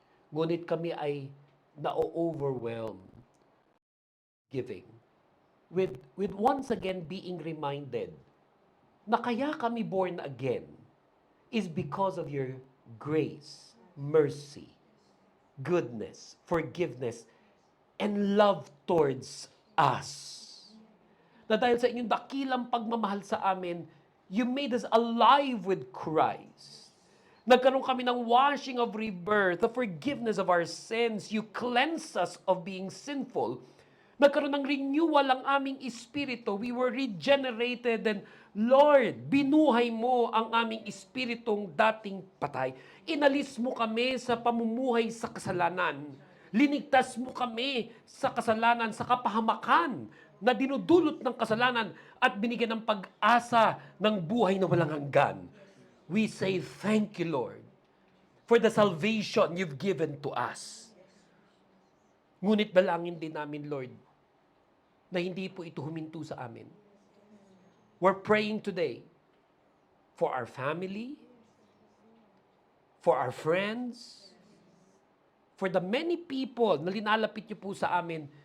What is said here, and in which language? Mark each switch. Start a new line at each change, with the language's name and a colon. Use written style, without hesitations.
Filipino: Ngunit kami ay na-overwhelmed
English: giving with once again being reminded
Filipino: na kaya kami
English: born again is because of your grace, mercy, goodness, forgiveness, and love towards us.
Filipino: Na dahil sa inyong dakilang pagmamahal sa amin,
English: you made us alive with Christ.
Filipino: Nagkaroon kami ng
English: washing of rebirth, the forgiveness of our sins. You cleanse us of being sinful.
Filipino: Nagkaroon ng renewal ang aming espiritu.
English: We were regenerated and Lord,
Filipino: binuhay mo ang aming espiritong dating patay. Inalis mo kami sa pamumuhay sa kasalanan. Linigtas mo kami sa kasalanan, sa kapahamakan na dinudulot ng kasalanan at binigyan ng pag-asa ng buhay na walang hanggan.
English: We say thank you, Lord, for the salvation you've given to us.
Filipino: Ngunit dalangin din namin, Lord, na hindi po ito huminto sa amin.
English: We're praying today for our family, for our friends, for the many people
Filipino: na linalapit niyo po sa amin.